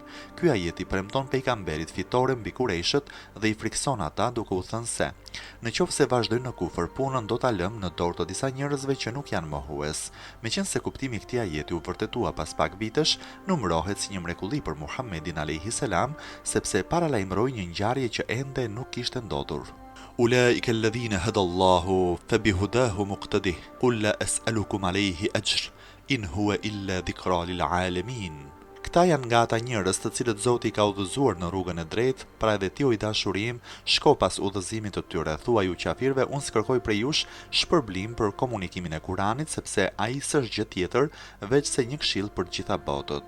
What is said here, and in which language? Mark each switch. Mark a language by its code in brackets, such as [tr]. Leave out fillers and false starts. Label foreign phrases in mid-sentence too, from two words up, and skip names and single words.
[sq] Ky ajet i premton pejgamberit fitore mbi kurejshët dhe i frikson ata duke u thënë se: "Në qoftë se vazhdojnë në kufër, punën do ta lëm në dorë të disa njerëzve që nuk janë mohues." Meqense kuptimi i këtij ajeti u vërtetua pas pak vitesh, numërohet si një mrekulli për Muhammedin [ar] عليه السلام, [sq] sepse paralajmëroi një ngjarje që ende nuk kishte ndodhur. [ar] أولئك الذين هدى الله فبهداه مقتده قل لا أسألكم عليه أجر إن هو إلا ذكرى للعالمين. [sq] Këta janë nga ata njerëz të cilët Zoti ka udhëzuar në rrugën e drejtë, pra edhe ti o i dashurim, shko pas udhëzimit të tyre, thuaj ju qafirëve, unë s'kërkoj prej jush shpërblim për komunikimin e Kuranit, sepse ai s'është gjë tjetër veç se një këshill për gjitha botët.